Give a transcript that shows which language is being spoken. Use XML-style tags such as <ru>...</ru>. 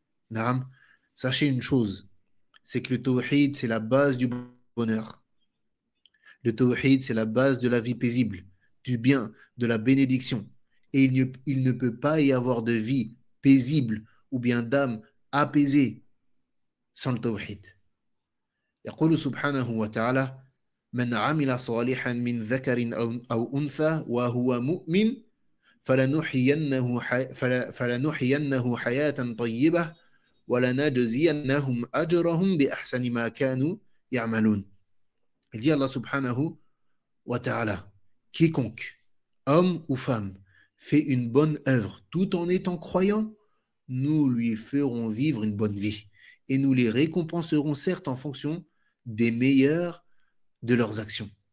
<fr>Naam, sachez une chose, c'est que le tawhid, c'est la base du bonheur. Le tawhid, c'est la base de la vie paisible, du bien, de la bénédiction. Et il ne peut pas y avoir de vie paisible ou bien d'âme apaisée sans le tawhid.</fr> <ar>يقول سبحانه وتعالى من عمل صالحا من ذكر أو أنثى وهو مؤمن فلنحيينه حياة طيبة وَلَنَجْزِيَنَّهُمْ أَجْرَهُمْ بِأَحْسَنِ مَا كَانُوا يَعْمَلُونَ.</ar> <fr>Il dit Allah subhanahu wa ta'ala, quiconque, homme ou femme, fait une bonne œuvre tout en étant croyant, nous lui ferons vivre une bonne vie et nous les récompenserons certes en fonction des meilleurs de leurs actions.</fr>